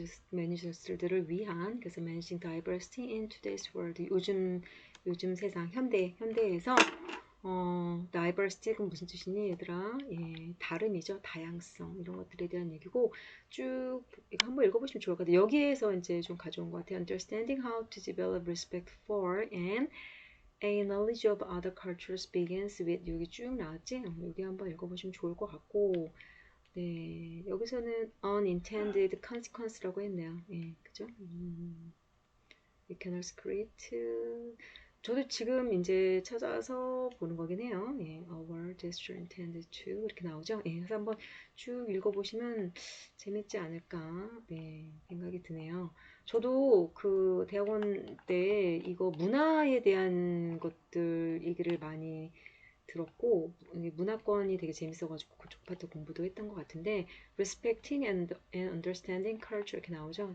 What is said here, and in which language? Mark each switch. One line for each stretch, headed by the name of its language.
Korean: 매니저스들을 위한 그래서 managing diversity in today's world 요즘 세상 현대에서 diversity가 무슨 뜻이니 얘들아? 예, 다름이죠. 다양성 이런 것들에 대한 얘기고 쭉 이거 한번 읽어보시면 좋을 것 같아요. 여기에서 이제 좀 가져온 것 같아요.
English: Understanding how to develop respect for and A knowledge of other cultures begins with 여기 쭉 나왔지?
Korean: 여기 한번 읽어보시면 좋을 것 같고 네, 여기서는 unintended consequence라고 했네요. 예, 그죠? We cannot create 저도 지금 이제 찾아서 보는 거긴 해요.
English: 예, a word gesture intended to 이렇게 나오죠.
Korean: 예, 그래서 한번 쭉 읽어보시면 재밌지 않을까 네, 생각이 드네요. 저도 그 대학원 때 이거 문화에 대한 것들 얘기를 많이 들었고 문화권이 되게 재밌어가지고 그쪽 파트 공부도 했던 것 같은데 respecting and understanding culture 이렇게 나오죠.